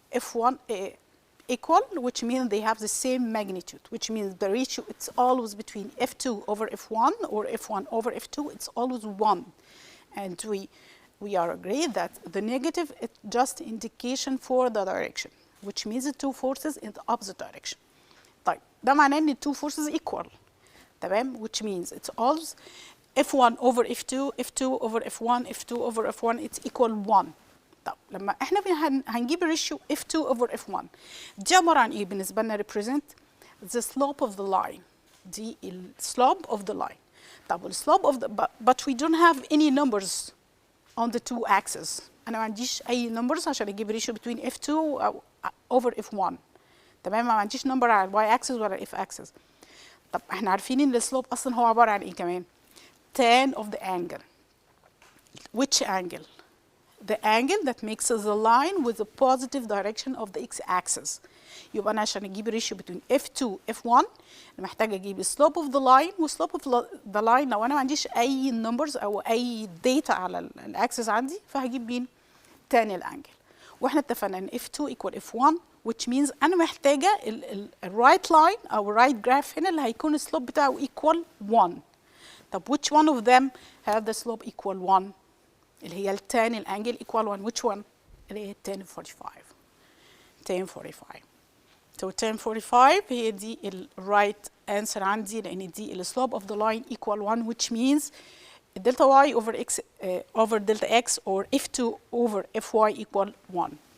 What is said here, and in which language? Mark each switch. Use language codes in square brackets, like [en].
[en] F1 equal, which means they have the same magnitude, which means the ratio, it's always between F2 over F1 or F1 over F2, it's always 1. And we are agreed that the negative is just indication for the direction, which means the two forces in the opposite direction. [ar] طيب, ده معناه ان [en] two forces equal. تمام, which means it's always F1 over F2, F2 over F1, F2 over F1, it's equal 1. [ar] طب لما احنا هنجيب الريشيو F2 over F1 دي عبارة عن ايه بالنسبة لنا؟ [en] represent the slope of the line. دي ال slope of the line. طب ال slope of the but we don't have any numbers on the two axes. [ar] انا ما عنديش اي numbers عشان اجيب ريشيو between F2 أو over F1. تمام, ما عنديش number على ال y axis ولا ال f axis. طب احنا عارفين ان السلوب اصلا هو عبارة عن ايه كمان؟ [en] tan of the angle. Which angle? The angle that makes the line with the positive direction of the x-axis. [ar] يبقى أنا عشان أجيب ratio between F2 F1 أنا محتاجة أجيب slope of the line و slope of the line. لو أنا ما عنديش أي numbers أو أي data على الأكسس عندي فهجيب مين؟ tan الانجل. وإحنا اتفقنا إن F2 equal F1, which means أنا محتاجة ال right line أو right graph هنا اللي هيكون السلوب بتاعه equal 1. [en] طب which one of them have the slope equal 1؟ اللي هي tan الانجل equal 1. [ar] which one؟ اللي هي tan 45. tan 45. [en] So tan 45 هي دي ال right answer عندي لأن دي ال slope of the line equal 1, which means delta y over x over delta x or F2 over Fy equal 1.